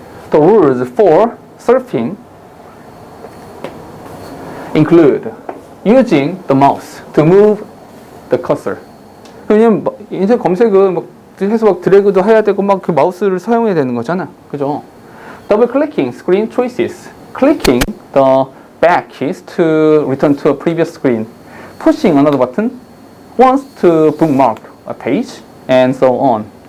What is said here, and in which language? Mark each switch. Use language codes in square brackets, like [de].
[en] The rules for surfing include using the mouse to move the cursor. [ko] 왜냐면 인터넷 검색은 해서 막 드래그도 해야 되고 막 그 마우스를 사용해야 되는 거잖아. [en] 그죠? Double clicking screen choices. Clicking the back keys to return to a previous screen. Pushing another button once to bookmark a page and so on.